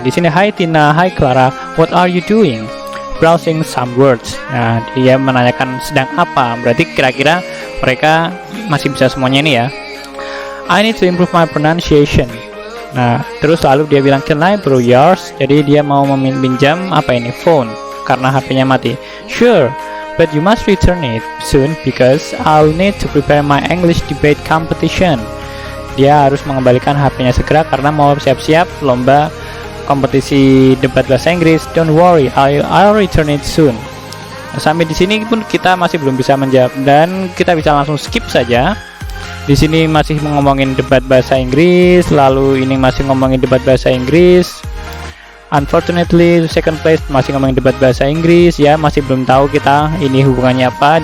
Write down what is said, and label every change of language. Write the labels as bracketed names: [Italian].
[Indonesian] Di sini, [English] hi Tina, hi Clara, what are you doing? Browsing some words. [Indonesian] Nah, dia menanyakan sedang apa. Berarti kira-kira mereka masih bisa semuanya ini ya. [English] I need to improve my pronunciation. [Indonesian] Nah, terus lalu dia bilang, [English] can I borrow yours? [Indonesian] Jadi dia mau meminjam apa ini? Phone, karena HP-nya mati. [English] Sure, but you must return it soon because I'll need to prepare my English debate competition. [Indonesian] Dia harus mengembalikan HP-nya segera karena mau siap-siap lomba kompetisi debat bahasa Inggris. [English] Don't worry, I'll return it soon. [Indonesian] Sampai di sini pun kita masih belum bisa menjawab, dan kita bisa langsung skip saja. Di sini masih ngomongin debat bahasa Inggris, lalu ini masih ngomongin debat bahasa Inggris. [English] Unfortunately, second place [Indonesian] masih ngomongin debat bahasa Inggris, ya masih belum tahu kita ini hubungannya apa.